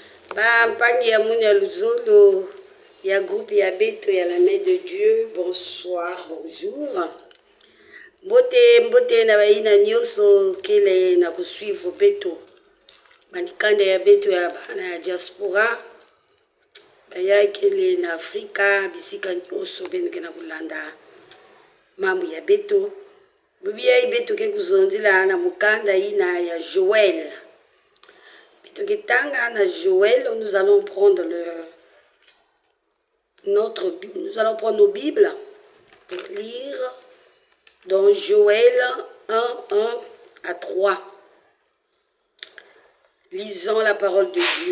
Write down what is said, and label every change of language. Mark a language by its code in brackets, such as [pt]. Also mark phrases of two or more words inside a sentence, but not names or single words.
[ktu] Mpangi ya Mounia Luzolo, [fr] il y a groupe, il y a Beto, il y a la main de Dieu. Bonsoir, bonjour. [ktu] Mbote na baina nyoso kele na kusuivre Beto. Manikanda ya Beto ya bana ya diaspora. Baya kele na Afrika, bisika nyoso benke na kulanda. Mambo ya Beto. Bubia ya Beto ke kuzondila na mukanda ina ya Joël. [fr] Joël, nous allons prendre nous allons prendre nos Bibles pour lire dans Joël 1:1-3. Lisons la parole de Dieu.